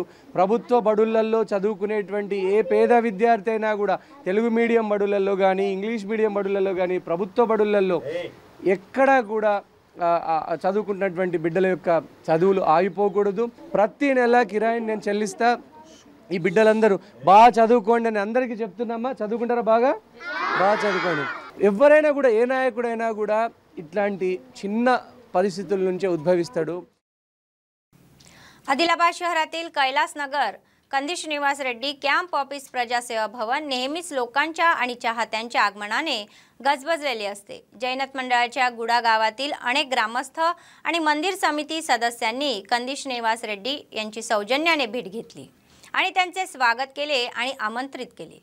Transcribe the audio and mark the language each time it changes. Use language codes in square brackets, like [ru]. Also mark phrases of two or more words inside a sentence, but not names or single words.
[te] ప్రభుత్వ బడులలో చదువుకునేటువంటి ఏ పేద విద్యార్థి అయినా కూడా తెలుగు మీడియం బడులలో కానీ ఇంగ్లీష్ మీడియం బడులలో కానీ ప్రభుత్వ బడులలో ఎక్కడా కూడా చదువుకున్నటువంటి బిడ్డల యొక్క చదువులు ఆగిపోకూడదు. ప్రతి నెల కిరాయిని నేను చెల్లిస్తా. ఈ బిడ్డలందరూ బాగా చదువుకోండి అని అందరికీ చెప్తున్నామా? చదువుకుంటారా? బాగా చదువుకోండి. ఎవరైనా కూడా ఏ నాయకుడైనా కూడా ఇట్లాంటి చిన్న परिस्थितीల నుంచే उद्भविస్తాడు. [mr] आदिलाबाद शहरातील कैलासनगर कंदिश निवास रेड्डी [en] camp office [mr] प्रजासेवा भवन नेहमीच लोकांच्या आणि चाहत्यांच्या आगमनाने गजबजलेले असते. जैनत मंडळाच्या गुडा गावातील अनेक ग्रामस्थ आणि मंदिर समिती सदस्यांनी कंदिश निवास रेड्डी यांची सौजन्याने भेट घेतली आणि त्यांचे स्वागत केले आणि आमंत्रित केले.